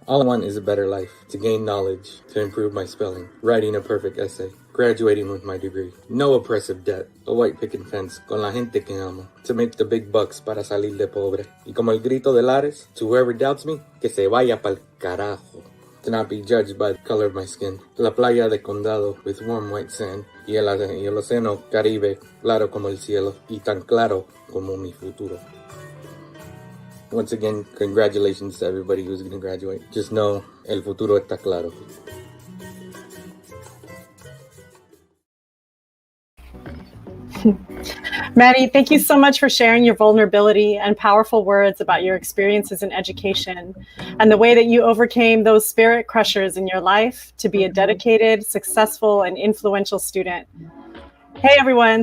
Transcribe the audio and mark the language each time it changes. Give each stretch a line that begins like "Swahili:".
English: All I want is a better life. To gain knowledge. To improve my spelling. Writing a perfect essay. Graduating with my degree. No oppressive debt. A white picket fence.
Spanish: Con la gente que amo.
English: To make the big bucks
Spanish: para salir de pobre. Y como el grito de Lares.
English: To whoever doubts me.
Spanish: Que se vaya pa'l carajo.
English: to not be judged by the color of my skin.
Spanish: La playa de Condado
English: with warm white sand,
Spanish: y el océano Caribe, claro como el cielo, y tan claro como mi futuro.
English: Once again, congratulations to everybody who's going to graduate. Just know,
Spanish: el futuro está claro.
English: Maddie, thank you so much for sharing your vulnerability and powerful words about your experiences in education and the way that you overcame those spirit crushers in your life to be a dedicated, successful, and influential student. Hey, everyone.